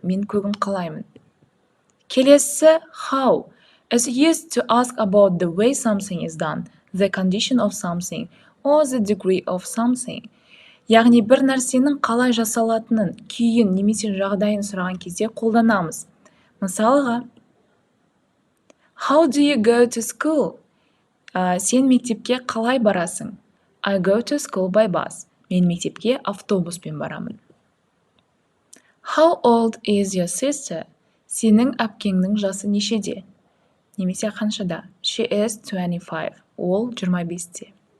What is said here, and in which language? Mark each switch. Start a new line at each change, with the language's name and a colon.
Kazakh: Мен көгін қалаймын. Келесі, how?
English: It's used to ask about the way something is done, the condition of something, or the degree of something.
Kazakh: Яғни бір нәрсенің қалай жасалатынын, күйін немесе жағдайын сұраған кезде қолданамыз. Мысалыға,
English: How do you go to school?
Kazakh: Сен мектепке қалай барасың?
English: I go to school by bus.
Kazakh: Мен мектепке автобуспен барамын.
English: How old is your sister?
Kazakh: Сенің әпкеңнің жасы нешеде? Немесе қаншада?
English: She is 25.
Kazakh: Ол 25-те.